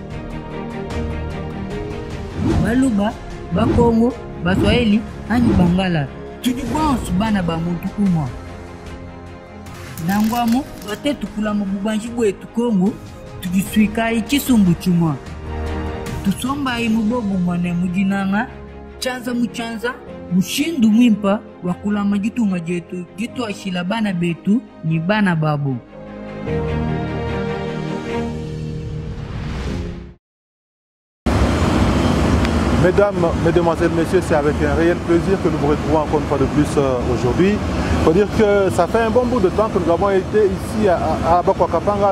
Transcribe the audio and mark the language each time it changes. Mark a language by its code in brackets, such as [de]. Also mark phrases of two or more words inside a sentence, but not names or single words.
[lua] baluba bakongo baswahili anyi bangala tudibonsu bana ba muntu kumwa nangwamu bate tukula mubanji bwetu Kongo tudiswika chisumbu chumwa tusomba imubobu mwane mujinanga chanza muchanza mushindu mwimpa wakula majitunga jetu gitu ashila bana betu ni bana babu. [fr] Mesdames, Mesdemoiselles, Messieurs, c'est avec un réel plaisir que nous vous retrouvons encore une fois de plus aujourd'hui. Il faut dire que ça fait un bon bout de temps que nous avons été ici à Bakwakapanga.